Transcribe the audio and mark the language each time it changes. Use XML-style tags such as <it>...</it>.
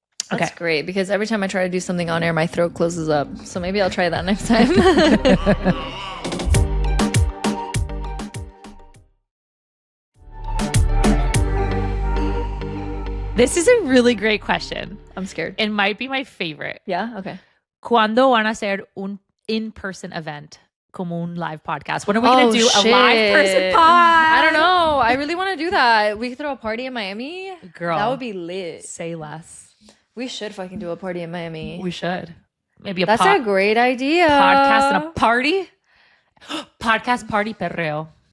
<en>That's great, because every time I try to do something on air, my throat closes up. So maybe I'll try that next time. This is a really great question. I'm scared. It might be my favorite. Yeah? Okay.</en> <es>¿Cuándo van a hacer un</es> <en>in-person event</en> <es>como un</es> <en>live podcast? When are we going to do a live person pod? I don't know. I really want to do that. We could throw a party in Miami. Girl. That would be lit. Say less. We should fucking do a party in Miami. We should. Maybe That's a great idea. podcast and a party. Podcast party perreo.</en>